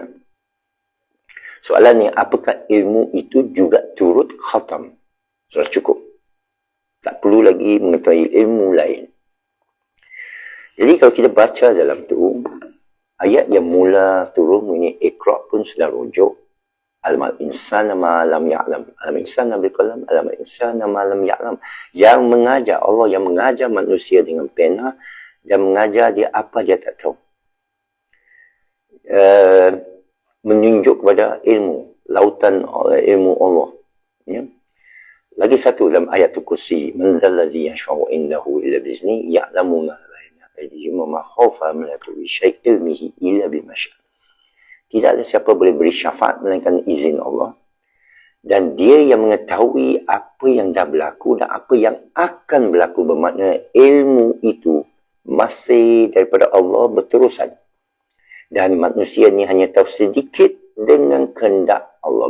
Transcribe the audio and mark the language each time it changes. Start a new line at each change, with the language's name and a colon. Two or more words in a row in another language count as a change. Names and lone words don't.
Malay: Soalannya, apakah ilmu itu juga turut khatam? Sudah cukup. Tak perlu lagi mengetahui ilmu lain. Jadi kalau kita baca dalam tu, ayat yang mula turun ini Iqra pun sudah rujuk.
Arabic: علم الإنسان ما لم يعلم. علم الإنسان بالقلم. علم الإنسان ما لم يعلم.
Malay: Yang mengajar, Allah yang mengajar manusia dengan pena dan mengajar dia apa dia tak tahu. Menunjuk kepada ilmu, lautan ilmu Allah. Ya. Lagi satu dalam ayat Kursi,
Arabic: من ذا الذي يشفع عنده إلا بإذن يعلم ما بين أيديهم وما خلفهم لا يقول شيء علمه إلا بما شاء'.
Malay: Tidak ada siapa boleh beri syafaat melainkan izin Allah. Dan dia yang mengetahui apa yang dah berlaku dan apa yang akan berlaku. Bermakna ilmu itu masih daripada Allah berterusan. Dan manusia ni hanya tahu sedikit dengan kehendak Allah.